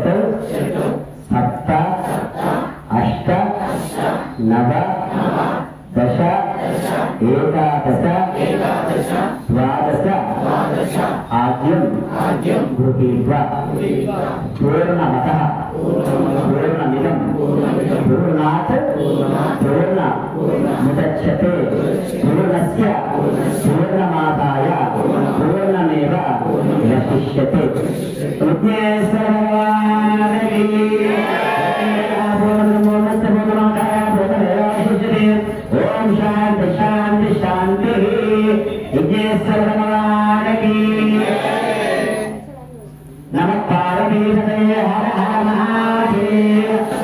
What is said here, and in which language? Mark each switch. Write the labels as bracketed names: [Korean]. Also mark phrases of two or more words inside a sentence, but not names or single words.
[Sanskrit] సప్త అష్ట నవ దశ ఏకాదశ ద్వాదశ ఆద్యం గృహీత్వా పూర్ణమతః పూర్ణమిదం పూర్ణాత్ పూర్ణముదచ్యతే పూర్ణస్య పూర్ణమాదాయ పూర్ణమేవ వశిష్యతే [Telugu] విఘ్నేశ్వర భగవానికి [Sanskrit] ఓం శాంతి శాంతి శాంతి [Telugu] విఘ్నేశ్వర భగవానికి [Sanskrit] నమ పార్వతీ పతయే హర హర మహాదేవ్